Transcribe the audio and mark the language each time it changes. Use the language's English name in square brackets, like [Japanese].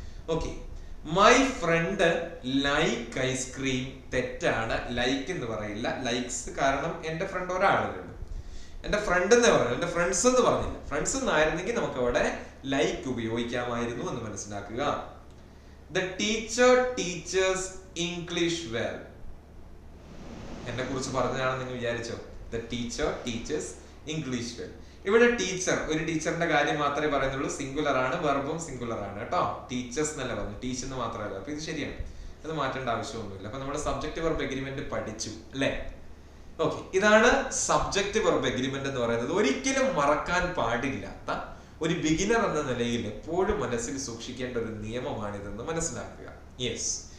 [English] Okay. My friend like ice cream. [Malayalam] തെറ്റാണ്. Like എന്ന് പറയില്ല. ലൈക്സ് കാരണം എന്റെ ഫ്രണ്ട് ഒരാളേ ഉള്ളൂ. എന്റെ ഫ്രണ്ട് എന്ന് പറഞ്ഞു, എന്റെ ഫ്രണ്ട്സ് എന്ന് പറഞ്ഞില്ല. ഫ്രണ്ട്സ് എന്നായിരുന്നെങ്കിൽ നമുക്ക് അവിടെ ലൈക്ക് ഉപയോഗിക്കാമായിരുന്നു എന്ന് മനസ്സിലാക്കുക. [English] The teacher teaches English well. [Malayalam] എന്നെ കുറിച്ച് പറഞ്ഞതാണെന്ന് നിങ്ങൾ വിചാരിച്ചോ? [English] The teacher teaches English well. [Malayalam] ഇവിടെ ടീച്ചർ, ഒരു ടീച്ചറിന്റെ കാര്യം മാത്രമേ പറയുന്നുള്ളൂ. സിംഗുലർ ആണ്, വെർബും സിംഗുലർ ആണ് കേട്ടോ. ടീച്ചേഴ്സ് എന്നല്ല പറഞ്ഞു, ടീച്ച് എന്ന് മാത്രമല്ല. അപ്പൊ ഇത് ശരിയാണ്, അത് മാറ്റേണ്ട ആവശ്യമൊന്നുമില്ല. അപ്പൊ നമ്മുടെ സബ്ജക്ട് വെർബ് എഗ്രിമെന്റ് പഠിച്ചു അല്ലെ? ഓക്കെ. ഇതാണ് സബ്ജക്ട് വെർബ് എഗ്രിമെന്റ് എന്ന് പറയുന്നത്. ഒരിക്കലും മറക്കാൻ പാടില്ലാത്ത ഒരു ബിഗിനർ എന്ന നിലയിൽ എപ്പോഴും മനസ്സിൽ സൂക്ഷിക്കേണ്ട ഒരു നിയമമാണിതെന്ന് മനസ്സിലാക്കുക. യെസ്.